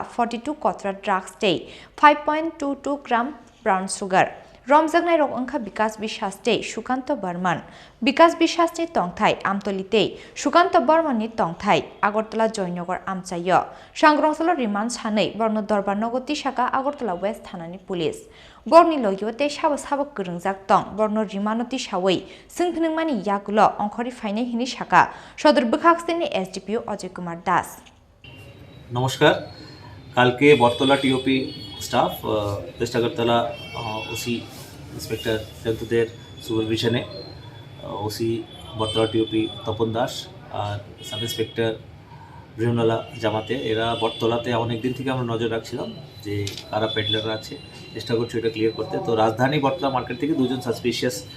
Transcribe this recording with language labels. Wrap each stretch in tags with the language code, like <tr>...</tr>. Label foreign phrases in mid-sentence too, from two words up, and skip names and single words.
<trp>42 kotra drugs te 5.22 gram</trp> <en>brown sugar</en> <trp>Romjangnai rok ongkha Bikas Bisas te Sukanto Barman Bikas Bisas ni tongthai Amtoli te Sukanto Barman ni tongthai Agartala Joynagar amchayo Sangrongsolo remand sanei borno Dorbar Nogoti Saka Agartala West Thanani police borni loyo te sabo grongjak tong borno rimanoti sawei singphningmani yagulo ongkhori faine hini Saka Sodor Bukhaksini SDPO Ajay Kumar Das</trp> <bn>নমস্কার কালকে বটতলা</bn> <en>TOP staff</en> <bn>ওয়েস্ট আগরতলা</bn> <en>OC inspector</en> <bn>জয়ন্তদের সুপারভিশনে ওসি বটতলা টিওপি তপন দাস আর</bn> <en>sub inspector</en> <bn>রিমনালা জামাতে এরা বটতলাতে অনেক দিন থেকে আমরা নজর রাখছিলাম যে কারা পেডলাররা আছে চেষ্টা করছি এটা ক্লিয়ার করতে তো রাজধানী বটতলা মার্কেট থেকে দুজন সাসপিশিয়াস</bn>